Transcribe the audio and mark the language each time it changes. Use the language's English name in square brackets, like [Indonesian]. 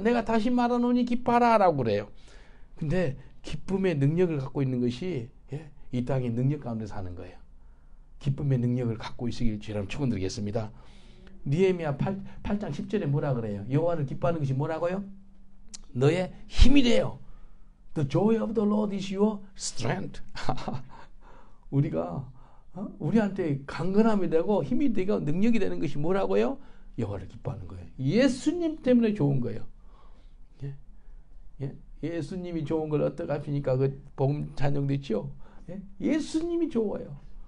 [Korean] 내가 다시 말하노니 기뻐하라 라고 그래요. 근데 기쁨의 능력을 갖고 있는 것이 이 땅의 능력 가운데 사는 거예요. 기쁨의 능력을 갖고 있으길 주님 축원드리겠습니다. 느헤미야 8장 10절에 뭐라 그래요? 여호와를 기뻐하는 것이 뭐라고요? 너의 힘이 돼요. [English] The joy of the Lord is your strength. [Korean] 우리가 우리한테 강건함이 되고 힘이 되고 능력이 되는 것이 뭐라고요? 여호와를 기뻐하는 거예요. 예수님 때문에 좋은 거예요. 예? 예? 예수님이 좋은 걸 어떻게 하십니까? 그 복음 찬양됐죠? 예? 예수님이 좋아요.